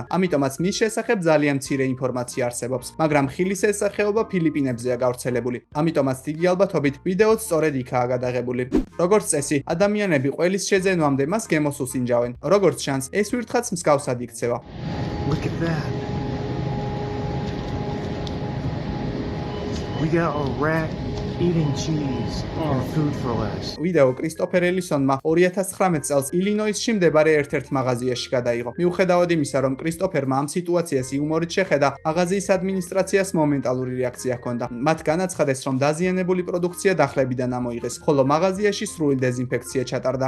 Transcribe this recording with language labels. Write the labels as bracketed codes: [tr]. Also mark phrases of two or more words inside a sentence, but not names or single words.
[ka] ამიტომაც მის შესახებ ძალიან მცირე ინფორმაცია არსებობს, მაგრამ ხილის ეს სახეობა ფილიპინებზეა გავრცელებული. ამიტომაც დიდი ალბათობით ვიდეოც სწორედ იქაა გადაღებული. როგორც წესი, ადამიანები ყველის შეძენვამდე მას გემოს უსინჯავენ. როგორც ჩანს, ეს ვირთხაც მსგავსად იქცევა. [en] Look at that. We got a rat eating cheese and food for less. [ka] ვიდეო კრისტოფერ ელისონმა 2019 წელს ილინოისში მდებარე ერთ-ერთ მაღაზიაში გადაიღო. მიუხედავად იმისა, რომ კრისტოფერმა ამ სიტუაციას იუმორით შეხედა, მაღაზიის ადმინისტრაციას მომენტალური რეაქცია ჰქონდა. მათ განაცხადეს, რომ დაზიანებული პროდუქცია დახლებიდან ამოიღეს, ხოლო მაღაზიაში სრული დეზინფექცია ჩატარდა.